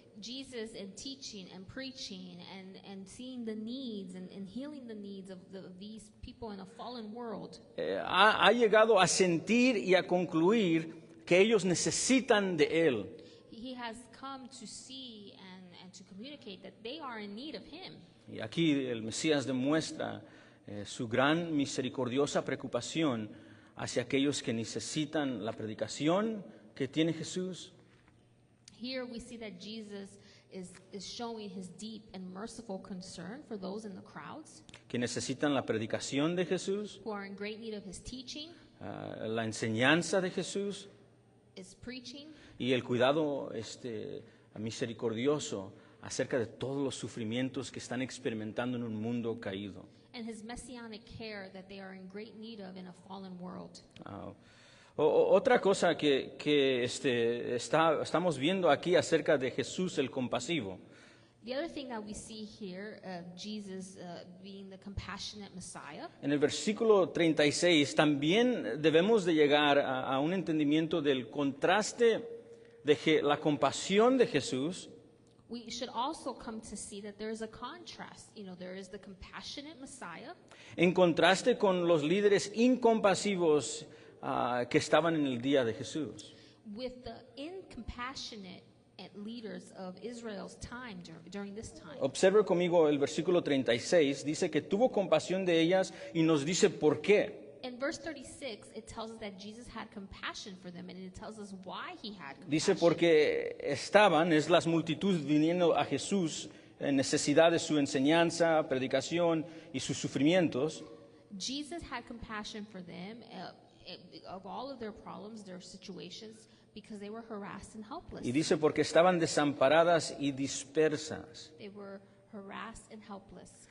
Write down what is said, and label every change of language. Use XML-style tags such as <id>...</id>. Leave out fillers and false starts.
<en>Jesus in teaching and preaching and seeing the needs and healing the needs of these people in a fallen world,</en> <es>ha llegado a sentir y a concluir que ellos necesitan de Él.</es> <en>he has come to see and to communicate that they are in need of him.</en> <es>Y aquí el Mesías demuestra su gran misericordiosa preocupación hacia aquellos que necesitan la predicación que tiene Jesús.</es> <en>Here we see that Jesus is showing his deep and merciful concern for those in the crowds</en> <es>Que necesitan la predicación de Jesús,</es> <en>who are in great need of his teaching,</en> <es>la enseñanza de Jesús</es> <en>his preaching,</en> <es>y el cuidado misericordioso acerca de todos los sufrimientos que están experimentando en un mundo caído.</es> <en>and his messianic care that they are in great need of in a fallen world.</en> <es>Otra cosa que estamos viendo aquí acerca de Jesús el compasivo</es> <en>The other thing that we see here of Jesus being the compassionate Messiah,</en> <es>en el versículo 36 también debemos de llegar a un entendimiento del contraste de la compasión de Jesús</es> <en>we should also come to see that there is a contrast. You know, there is the compassionate Messiah</en> <es>en contraste con los líderes incompasivos que estaban en el día de Jesús.</es> <en>with the incompassionate leaders of Israel's time during this time.</en> <es>Observe conmigo el versículo 36, dice que tuvo compasión de ellas y nos dice por qué.</es> <en>In verse 36, it tells us that Jesus had compassion for them, and it tells us why he had compassion.</en> <es>Dice porque es las multitudes viniendo a Jesús en necesidad de su enseñanza, predicación y sus sufrimientos.</es> <en>Jesus had compassion for them of all of their problems, their situations, because they were harassed and helpless.</en> <es>Y dice porque estaban desamparadas y dispersas.</es> <en>They were harassed and helpless.</en>